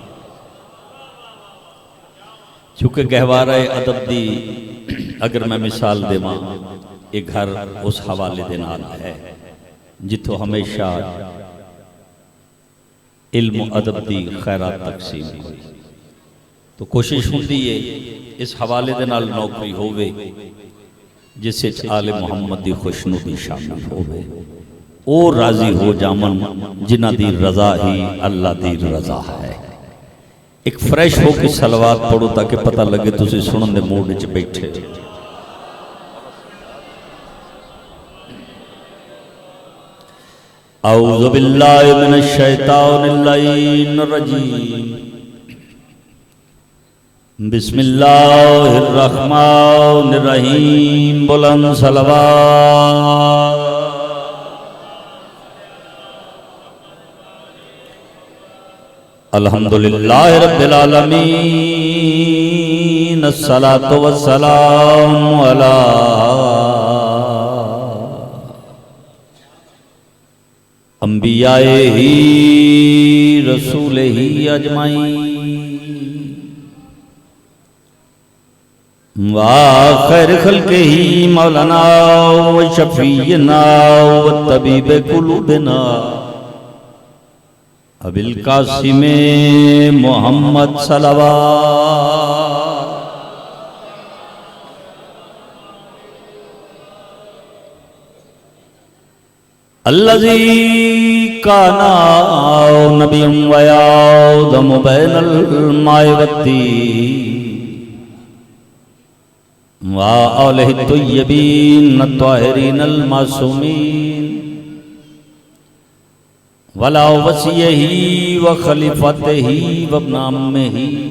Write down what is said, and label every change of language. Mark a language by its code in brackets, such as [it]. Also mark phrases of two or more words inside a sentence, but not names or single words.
[pa] چونکہ گہوارہ ادب دی اگر میں مثال دیواں، ایک گھر اس حوالے دے نال ہے جتھوں ہمیشہ علم ادب دی خیرات تقسیم ہوئی. تو کوشش ہوتی ہے اس حوالے دے نال نوکری ہووے جس وچ آلِ محمد دی خوشنودی شامل ہووے، او راضی ہو جامن جنہاں دی رضا ہی اللہ دی رضا ہے. ایک فریش ہو کے صلوات پڑھو تاکہ پتا لگے تسی سنن دے موڈ وچ بیٹھے. [ar] أعوذ بالله من الشيطان الرجيم. بسم الله الرحمن الرحيم. [ur] بلند صلوات. [ar] الحمد لله رب العالمين. الصلاة والسلام على أنبيائه ورسله أجمعين وخير خلقه مولانا وشفيعنا وطبيب قلوبنا أبي القاسم محمد صلوات. الذي كان نبيا وآدم بين الماء والطين وآله الطيبين الطاهرين المعصومين ولا وصيه وخليفته وابن عمه